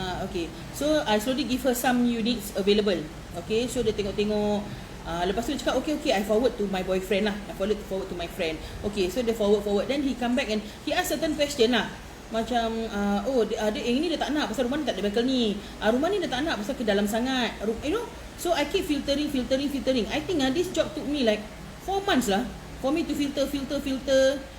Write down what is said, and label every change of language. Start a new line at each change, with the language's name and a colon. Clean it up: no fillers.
English: Okay, so I slowly give her some units available. Okay, so
Malay: dia tengok-tengok. Lepas tu dia cakap,
English: okay, I forward to my boyfriend lah. I forward to my friend. Okay, so dia forward. Then he come back and he ask certain question lah.
Malay: Macam, dia yang ni dia tak nak pasal rumah ni tak ada balcony. Rumah ni dia tak nak pasal ke dalam sangat.
English: You know, so I keep filtering. I think this job took me like 4 months lah for me to filter.